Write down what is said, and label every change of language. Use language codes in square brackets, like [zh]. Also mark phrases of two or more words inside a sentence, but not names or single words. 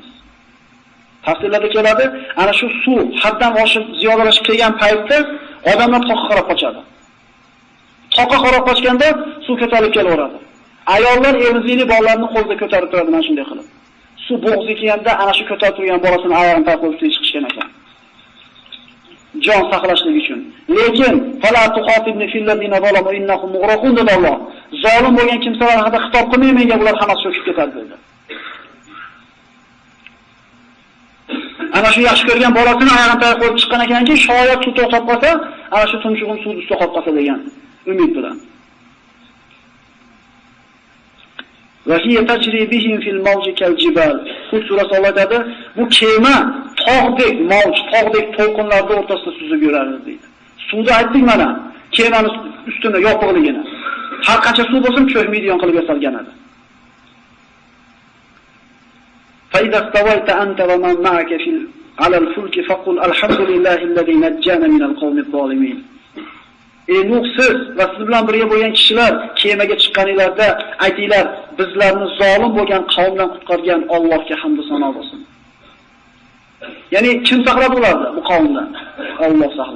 [uz] Tafsirlarda keladi, ana shu suv haddan oshib ziyodalashib kelgan paytda odamlar toqqa qarab qochadi. Toqqa qarab qochganda suv ko'tarilib kelaveradi. Ayollar emizikli bolalarni qo'lida ko'tarib turadi mana shunday qilib. Suv bo'g'ziga kelganda ana shu ko'tarib turgan bolasini oyog'ini taqib chiqishgan ekan. Jon saqlashlik uchun. Lekin [ar] فلا تخاطبني في الذين ظلموا إنهم مغرقون dedalloh. [uz] Zolim bo'lgan kimsalar haqida xitob qilmay menga bular hammasi cho'kib ketadi dedi. Ana shu yaxshi ko'rgan bolasini oyog'ini taqib qo'yib chiqqan ekanki, shoyat suv to'xtab qolsa, ana shu tumshug'im suvda ustida qolib qolsa degan umid bilan. [ar] وهي تجري بهم في موج كالجبال. [uz] Hud surasi Allohda bu kema tog'dek mavj, tog'dek to'lqinlarda o'rtasida suzib yuradi deydi. Suvda aytdik mana, kemaning ustida yopiqligini. Har qancha suv bo'lsin cho'kmaydigan qilib yasalgan edi. [ar] فإذا استويت أنت ومن معك على الفلك فقل الحمد لله الذي نجانا من القوم الظالمين. [uz] Ey Nuh, siz va siz bilan birga bo'lgan kishilar kemaga chiqqaninglarda aytinglar, bizlarni zolim bo'lgan qavmdan qutqargan Allohga hamd va sano bo'lsin. Ya'ni kim saqlab ularni bu qavmdan? Alloh saqladi.